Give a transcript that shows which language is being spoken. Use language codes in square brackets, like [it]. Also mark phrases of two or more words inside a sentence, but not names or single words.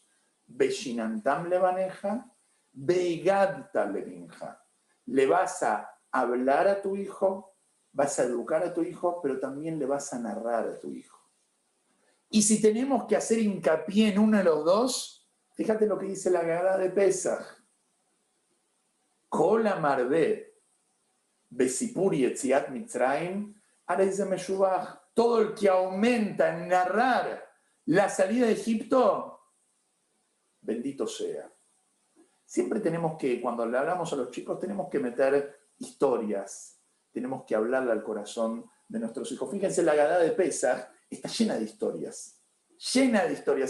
[he] ושננתם לבניך, והגדת לבנך. [es] Le vas a hablar a tu hijo, vas a educar a tu hijo, pero también le vas a narrar a tu hijo. Y si tenemos que hacer hincapié en uno de los dos, fíjate lo que dice la Gadá de Pesaj. [he] כל המרבה בספור יציאת מצרים הרי זה משובח. [es] Todo el que aumenta en narrar la salida de Egipto, bendito sea. Siempre tenemos que, cuando le hablamos a los chicos, tenemos que meter historias, tenemos que hablarle al corazón de nuestros hijos. Fíjense, la Gadá de Pesaj está llena de historias, llena de historias.